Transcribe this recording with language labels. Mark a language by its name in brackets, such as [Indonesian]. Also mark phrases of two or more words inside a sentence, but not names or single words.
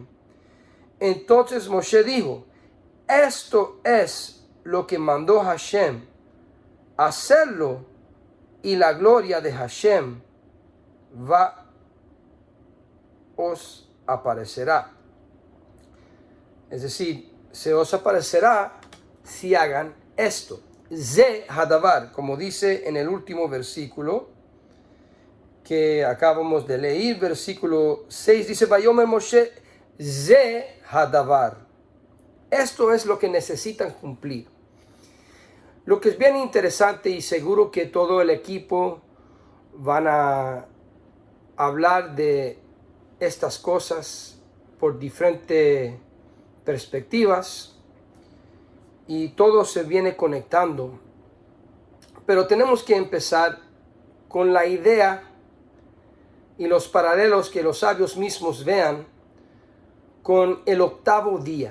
[Spanish] Entonces Moshe dijo: esto es lo que mandó Hashem, hacerlo, y la gloria de Hashem os aparecerá. Es decir, se os aparecerá si hagan esto. [Hebrew] זה הדבר, [Spanish] como dice en el último versículo que acabamos de leer, versículo 6, dice: [Hebrew] ויאמר משה זה הדבר. [Spanish] Esto es lo que necesitan cumplir. Lo que es bien interesante, y seguro que todo el equipo van a hablar de estas cosas por diferentes perspectivas, y todo se viene conectando, pero tenemos que empezar con la idea y los paralelos que los sabios mismos vean con el octavo día.